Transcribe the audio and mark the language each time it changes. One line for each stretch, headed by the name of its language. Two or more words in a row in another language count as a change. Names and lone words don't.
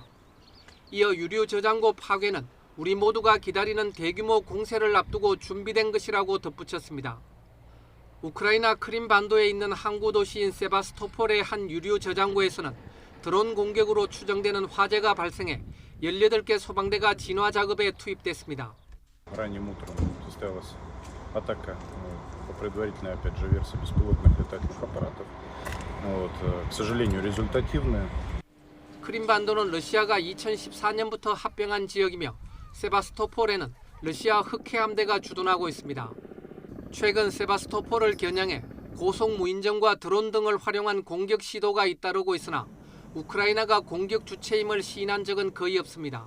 Korean: 이어 유류 저장고 파괴는 우리 모두가 기다리는 대규모 공세를 앞두고 준비된 것이라고 덧붙였습니다. 우크라이나 크림반도에 있는 항구 도시인 세바스토폴의 한 유류 저장고에서는 드론 공격으로 추정되는 화재가 발생해 18개 소방대가 진화 작업에 투입됐습니다.
Russian: Ранним утром состоялась атака по предварительной, опять же, версии беспилотных летательных аппаратов. К сожалению, результативная.
Korean: 크림반도는 러시아가 2014년부터 합병한 지역이며 세바스토폴에는 러시아 흑해함대가 주둔하고 있습니다. 최근 세바스토폴을 겨냥해 고속 무인정과 드론 등을 활용한 공격 시도가 잇따르고 있으나 우크라이나가 공격 주체임을 시인한 적은 거의 없습니다.